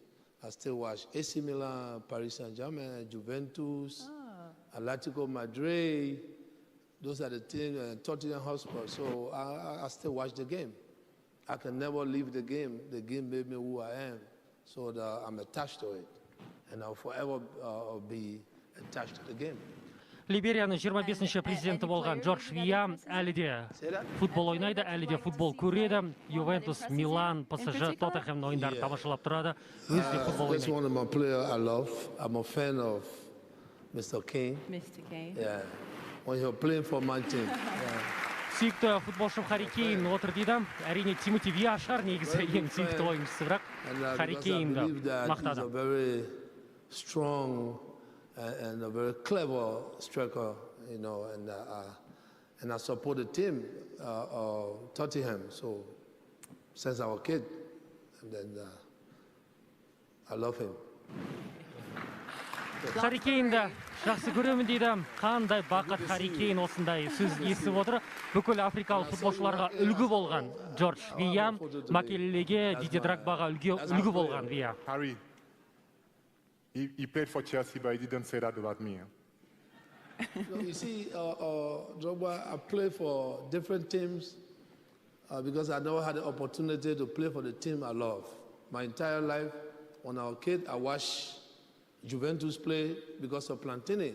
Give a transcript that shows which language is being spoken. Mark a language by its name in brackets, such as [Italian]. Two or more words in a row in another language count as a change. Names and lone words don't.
[English] I still watch AC Milan, Paris Saint-Germain, Juventus, Atletico Madrid. Those are the teams, Tottenham Hotspur. So I still watch the game. I can never leave the game. The game made me who I am. So I'm attached to it. And I'll forever be attached to the game. [Kazakh] Либерияның 25-ші президенті болған Джордж Вия әлі де футбол ойнайды, әлі де футбол көреді. Ювентус, Милан, ПСЖ, Тоттенхэм ойындарын тамашалап тұрады. Өзі де футбол ойнайды. [English] That's one of my players I love. I'm a fan of Mr. Kane. Mr. Kane. Yeah. When you're playing for my team. [Kazakh] Сүйікті футболшым Харри Кейн отыр дейді. Әрине Тимоти Вия шығар негізі ең сүйікті ойыншысы, бірақ Харри Кейнді мақтады. [English] He's a very strong and a very clever striker, you know, and I support the team, Tottenham, so since I was a kid, and then I love him. [Kazakh] Харри Кейнді жақсы көремін дейді. Қандай бақыт Харри Кейн осындай сөз естіп отыр. Бүкіл африкалық футболшыларға үлгі болған Джордж Вия, Макелелеге, Диди Драгбаға үлгі болған Вия. [English] Harry, he played for Chelsea, but he didn't say that about me. No, you see, Drogba, I played for different teams because I never had the opportunity to play for the team I love. My entire life, when I was a kid, I watched Juventus play because of Plantini.